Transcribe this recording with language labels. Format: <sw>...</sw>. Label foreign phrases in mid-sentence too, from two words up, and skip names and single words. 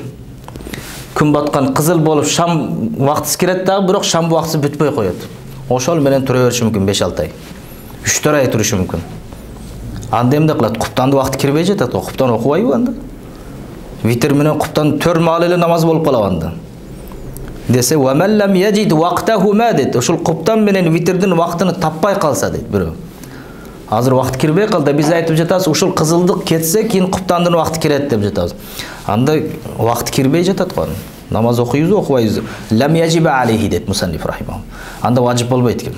<ky>Күн баткан кызыл болуп шам убактысы кирет дагы, бирок шам убактысы бүтпөй коет. Ошол менен тура бериши мүмкүн 5-6 ай. 3-4 ай турушу мүмкүн. Анда эмне кылат? Куптанды убакыт кирбей жатат, куптан окубайбы анда? Витр менен куптан 4 маал эле намаз болуп калат анда. Десе,</ky> <ar>"ومن لم يجد وقتهما" дейт.</ar> <ky>Ошол куптан менен витрдин убактыны таппай калса дейт бирөө. Азыр вакыт кирбей калды. Биз айтып жатабыз, ушул кызылдык кетсе, кийин куптандын вакыты кирет деп жатабыз. Анда вакыт кирбей жатат го. Намаз окуйбузбу, окубайбызбы?</ky> <ar>لم يجب عليه</ar> <ky>дейт</ky> <ar>المصنف رحمه.</ar> <ky>Анда важип болбойт экен.</ky>